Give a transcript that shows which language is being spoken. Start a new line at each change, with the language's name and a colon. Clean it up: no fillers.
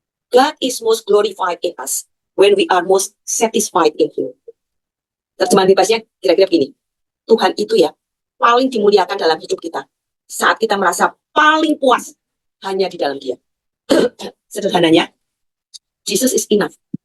English: God is most glorified in us when we are most satisfied in Him.
Indonesian: Terjemahan bebasnya kira-kira begini. Tuhan itu ya paling dimuliakan dalam hidup kita saat kita merasa paling puas hanya di dalam Dia. Sederhananya,
English: Jesus is enough.